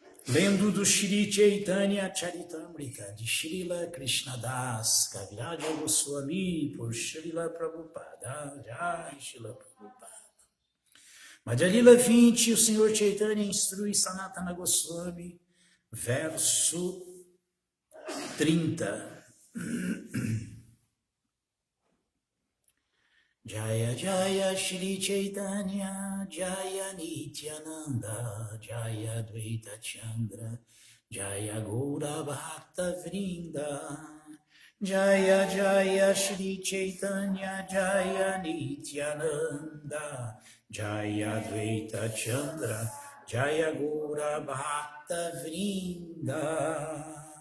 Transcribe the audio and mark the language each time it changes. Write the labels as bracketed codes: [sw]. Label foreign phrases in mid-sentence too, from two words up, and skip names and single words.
[pt] Lendo do Shri Chaitanya Charitamrita de Srila Krishnadas Kaviraja Goswami por Srila Prabhupada. Jai Srila Prabhupada. Madhya 20, o Senhor Chaitanya instrui Sanatana Goswami, verso 30. [sa] Jaya Jaya Shri Chaitanya Jaya Nityananda Jaya Dvaita Chandra Jaya Gaura Bhakta Vrinda Jaya Jaya Shri Chaitanya Jaya Nityananda Jaya Dvaita Chandra Jaya Gaura Bhakta Vrinda.